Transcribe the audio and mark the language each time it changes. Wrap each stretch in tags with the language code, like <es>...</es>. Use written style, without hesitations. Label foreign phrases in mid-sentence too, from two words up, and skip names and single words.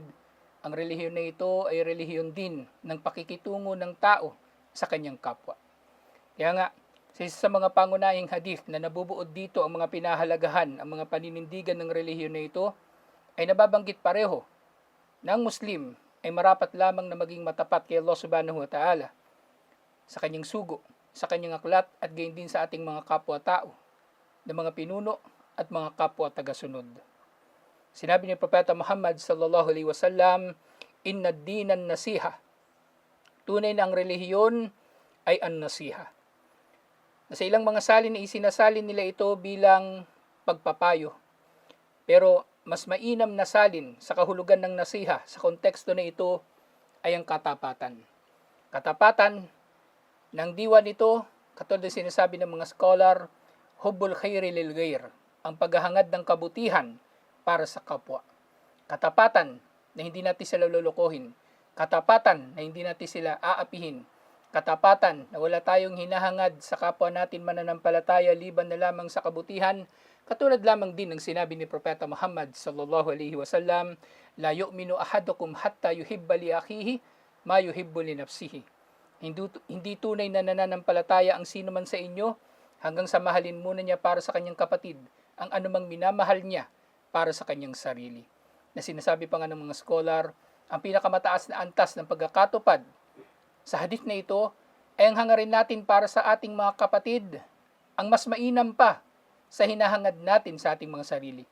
<tl>Ang relihiyon na ito ay relihiyon din ng pakikitungo ng tao sa kanyang kapwa. Kaya nga, sa isa sa mga pangunahing hadith na nabubuod dito ang mga pinahalagahan, ang mga paninindigan ng relihiyon na ito, ay nababanggit pareho na ang Muslim ay marapat lamang na maging matapat kay Allah</tl> <ar>سبحانه وتعالى</ar> <tl>sa kanyang sugo, sa kanyang aklat at gayon din sa ating mga kapwa-tao, na mga pinuno at mga kapwa tagasunod. Sinabi ni Propeta Muhammad</tl> <ar>صلى الله عليه وسلم, "إن الدين النصيحة."</ar> <tl>Tunay na ang relihiyon ay an-nasiha. Sa ilang mga salin ay isinasalin nila ito bilang pagpapayo. Pero mas mainam na salin sa kahulugan ng nasiha sa konteksto na ito ay ang katapatan. Katapatan ng diwa nito, katulad ng sinasabi ng mga scholar,</tl> <ar>حب الخير للغير,</ar> <tl>ang paghahangad ng kabutihan para sa kapwa. Katapatan na hindi natin sila lulukuhin. Katapatan na hindi natin sila aapihin. Katapatan na wala tayong hinahangad sa kapwa natin mananampalataya liban na lamang sa kabutihan. Katulad lamang din ng sinabi ni Propeta Muhammad</tl> <ar>صلى الله عليه وسلم, "لا يؤمن أحدكم حتى يحب لأخيه ما يحب لنفسه."</ar> <tl>Hindi tunay na nananampalataya ang sino man sa inyo hanggang sa mahalin muna niya para sa kanyang kapatid ang anumang minamahal niya para sa kanyang sarili. Na sinasabi pa nga ng mga scholar, ang pinakamataas na antas ng pagkakatupad sa hadith na ito ay ang hangarin natin para sa ating mga kapatid, ang mas mainam pa sa hinahangad natin sa ating mga sarili.</tl>